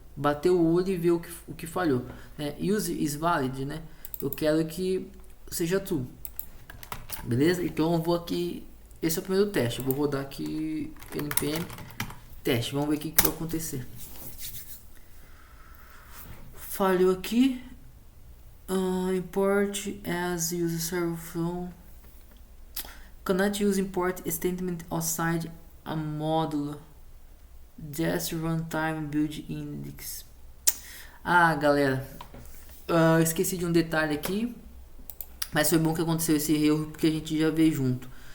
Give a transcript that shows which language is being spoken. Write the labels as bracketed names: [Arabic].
[Portuguese] Bater o olho e ver o que falhou, né? Use is valid, né? Eu quero que seja true, beleza? Então eu vou aqui, esse é o primeiro teste. Eu vou rodar aqui npm teste, vamos ver o que vai acontecer. Falhou aqui. [English] Import as user server from cannot use import statement outside a módulo just runtime build index. [Portuguese] Galera, eu esqueci de um detalhe aqui, mas foi bom que aconteceu esse erro porque a gente já veio junto.